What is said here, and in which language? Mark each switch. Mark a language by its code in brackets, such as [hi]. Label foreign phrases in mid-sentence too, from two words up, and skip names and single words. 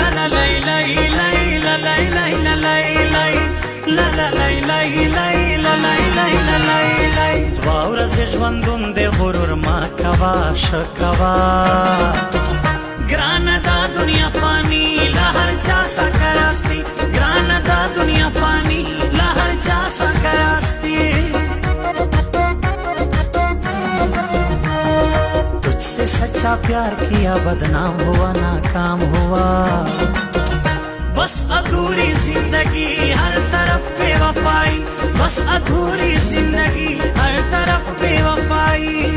[ps] lay lay lay la lay lay la lay lay la la lay lay lay la lay lay la lay lay دوا ورځې ژوندون د غرور ما کوا شکوا ګرانه دا دنیا فانی لا هر چا سکراستی ګرانه دا دنیا فانی لا هر چا سکراستی [hi] तुझसे सच्चा प्यार किया बदनाम हुआ नाकाम हुआ बस अधूरी जिंदगी हर तरफ बेवफाई बस अधूरी जिंदगी हर तरफ बेवफाई